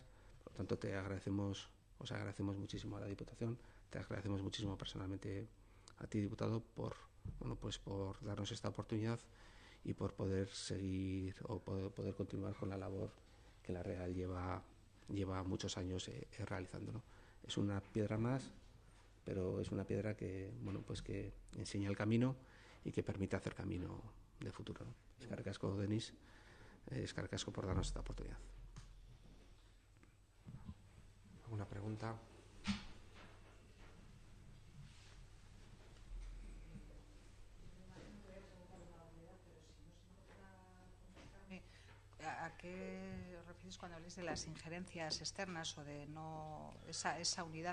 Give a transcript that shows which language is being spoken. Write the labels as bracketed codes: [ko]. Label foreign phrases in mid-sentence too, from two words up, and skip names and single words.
[es] Por lo tanto, os agradecemos muchísimo a la Diputación, te agradecemos muchísimo personalmente a ti, diputado, por darnos esta oportunidad y por poder seguir o poder continuar con la labor que la Real lleva muchos años realizando, ¿no? Es una piedra más, pero es una piedra que, bueno, pues que enseña el camino y que permite hacer camino de futuro, ¿no? [eu] Eskerrik asko, Denis, eskerrik asko [es] por darnos esta oportunidad. ¿Alguna pregunta? ¿A qué os referís cuando habléis de las injerencias externas o de no esa unidad?